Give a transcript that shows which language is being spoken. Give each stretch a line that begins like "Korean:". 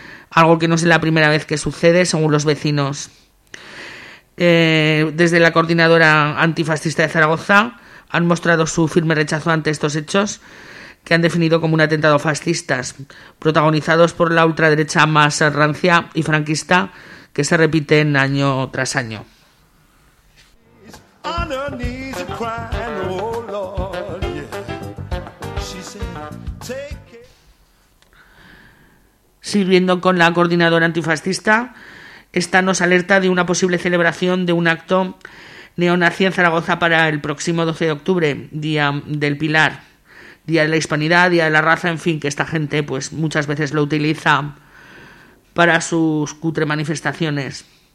Spanish: Algo que no es la primera vez que sucede, según los vecinos. Desde la Coordinadora Antifascista de Zaragoza han mostrado su firme rechazo ante estos hechos, que han definido como un atentado fascista, protagonizados por la ultraderecha más rancia y franquista, que se repiten año tras año.
English: On her knees and crying, oh Lord, yeah. She said, take care.
Spanish: Sirviendo con la Coordinadora Antifascista, esta nos alerta de una posible celebración de un acto neonazi en Zaragoza para el próximo 12 de octubre, Día del Pilar, Día de la Hispanidad, Día de la Raza, en fin, que esta gente pues muchas veces lo utiliza para sus cutre manifestaciones.